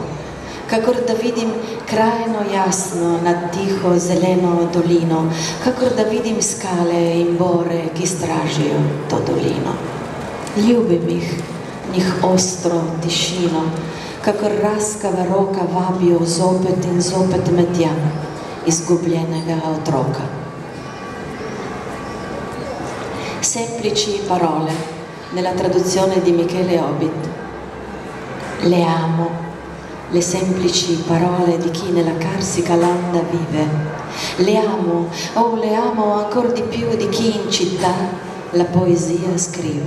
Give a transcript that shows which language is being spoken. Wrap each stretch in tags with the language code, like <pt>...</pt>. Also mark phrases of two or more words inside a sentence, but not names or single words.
<sl>Kakor da vidim krajino jasno nad tiho zeleno dolino, kakor da vidim skale in bore, ki stražijo to dolino. Ljubim jih, njih ostro tišino, kakor raskava roka vabijo zopet in zopet me tja, izgubljenega otroka.</sl> <it>Semplici parole, nella traduzione di Michele Obit. Le amo, le semplici parole di chi nella carsica landa vive. Le amo ancor di più di chi in città la poesia scrive.</it>